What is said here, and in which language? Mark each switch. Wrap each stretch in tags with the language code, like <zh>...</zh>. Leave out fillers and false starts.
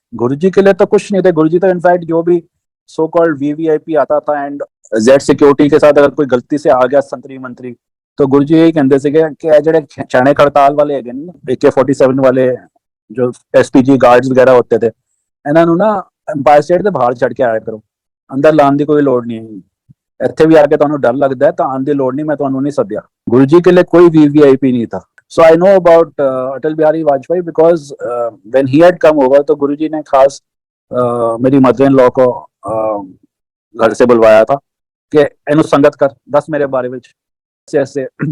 <hi>गुरुजी के लिए तो कुछ नहीं थे। गुरुजी तो इनफैक्ट जो भी सो कॉल्ड वीवीआईपी आता था एंड जेड सिक्योरिटी के साथ अगर कोई गलती से आ गया संतरी मंत्री, तो गुरुजी यही कहते थे कि ਜਿਹੜੇ छाने खड़ताल वाले है AK-47 वाले जो एसपीजी गार्ड्स वगैरह होते थे,</hi> <pa>ਇਹਨਾਂ ਨੂੰ ਨਾ एम्पायर स्टेट ਦੇ ਬਾਹਰ ਛੱਡ ਕੇ ਆਇਆ ਕਰੋ, ਅੰਦਰ ਲਾਉਣ ਦੀ ਕੋਈ ਲੋੜ ਨਹੀਂ ਹੈ। ਇੱਥੇ ਵੀ ਆ ਕੇ ਤੁਹਾਨੂੰ ਡਰ ਲੱਗਦਾ ਹੈ ਤਾਂ ਆਉਣ ਦੀ ਲੋੜ ਨਹੀਂ, ਮੈਂ ਤੁਹਾਨੂੰ ਨਹੀਂ ਸੱਦਿਆ।</pa> <hi>ਗੁਰੂ ਜੀ के लिए कोई वीवीआईपी नहीं था।</hi> <en>So I know about</en> <hi>Atal Bihari Vajpayee</hi> <en>because when he had come over</en> <hi>तो गुरुजी ने खास मेरी मदर इन लॉ को घर से बुलवाया था कि इन्हों संगत कर दस मेरे बारे में ऐसे ऐसे।</hi>